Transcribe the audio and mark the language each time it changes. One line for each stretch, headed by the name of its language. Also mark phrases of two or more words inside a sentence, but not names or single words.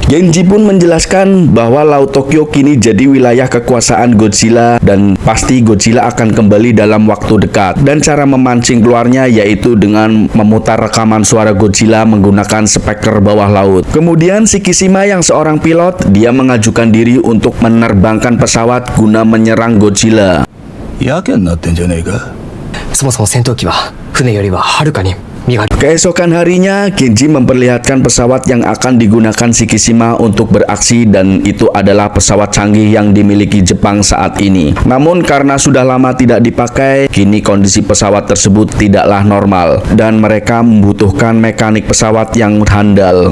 Indonesian: Genji pun menjelaskan bahwa Laut Tokyo kini jadi wilayah kekuasaan Godzilla dan pasti Godzilla akan kembali dalam waktu dekat. Dan cara memancing keluarnya yaitu dengan memutar rekaman suara Godzilla menggunakan speaker bawah laut. Kemudian Shikishima yang seorang pilot, dia mengajukan diri untuk menerbangkan pesawat guna menyerang Godzilla.
Japanese: やけになってんじゃねえか。そもそも戦闘機は船よりははるかに身軽。
Indonesian: Keesokan harinya, Genji memperlihatkan pesawat yang akan digunakan Shikishima untuk beraksi, dan itu adalah pesawat canggih yang dimiliki Jepang saat ini. Namun karena sudah lama tidak dipakai, kini kondisi pesawat tersebut tidaklah normal dan mereka membutuhkan mekanik pesawat yang handal.